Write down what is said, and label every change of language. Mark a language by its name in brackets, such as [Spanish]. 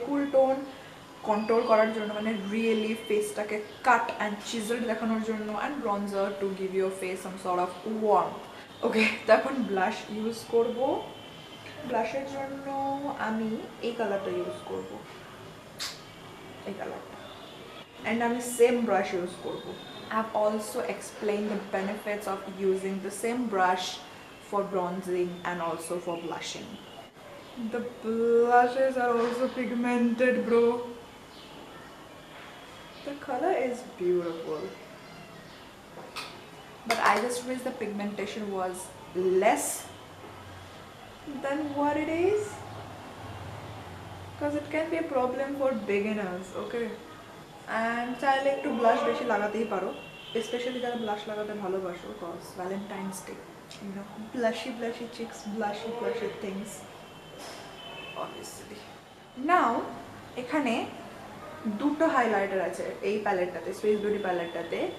[Bangla] কুল tone control করার জন্য, মানে রিয়েলি ফেসটাকে কাট অ্যান্ড চিজলড দেখানোর জন্য, [English] And bronzer to give your face some sort of warm. [Bangla] ওকে, তো এখন ব্লাশ ইউজ করবো। ব্লাশের জন্য আমি এই কালারটা ইউজ করব, এই কালারটা। অ্যান্ড আমি সেম ব্রাশ ইউজ করব। [English] I have also explained the benefits of using the same brush for bronzing and also for blushing. The blushes are also pigmented, bro. The color is beautiful, but I just wish the pigmentation was less than what it is, because it can be a problem for beginners. [Bangla] Okay, and চাইলে একটু blush বেশি লাগাতেই পারো, specially যারা blush লাগাতে ভালোবাসো, cause Valentine's day, you know, [English] Blushy blushy cheeks, blushy blushy things obviously. [Bangla] নাও এখানে দুটো হাইলাইটার আছে এই প্যালেটটাতে, সুইস বিউটি প্যালেটটাতে।